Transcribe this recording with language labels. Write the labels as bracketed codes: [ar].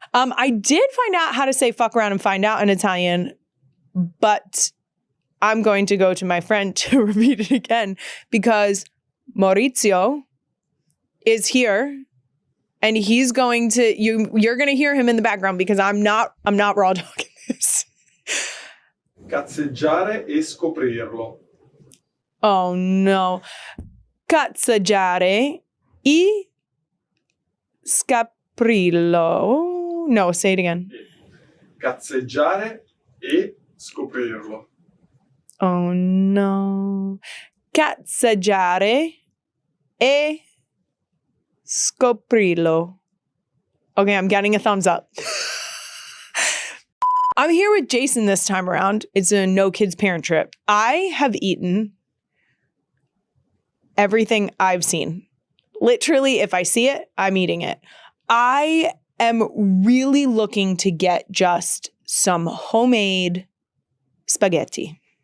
[en] I did find out how to say fuck around and find out in Italian, but I'm going to go to my friend to repeat it again because Maurizio is here and he's going to, you're going to hear him in the background because I'm not raw dogging this. [it] Cazzeggiare e scoprirlo. [en] Oh no. [it] Cazzeggiare e scaprirlo. [en] No, say it again. [it] Cazzeggiare e scoprirlo. [en] Oh no. [it] Cazzeggiare e scoprirlo. [en] Okay, I'm getting a thumbs up. I'm here with Jason this time around. It's a no kids parent trip. I have eaten everything I've seen. Literally, if I see it, I'm eating it. I am really looking to get just some homemade spaghetti.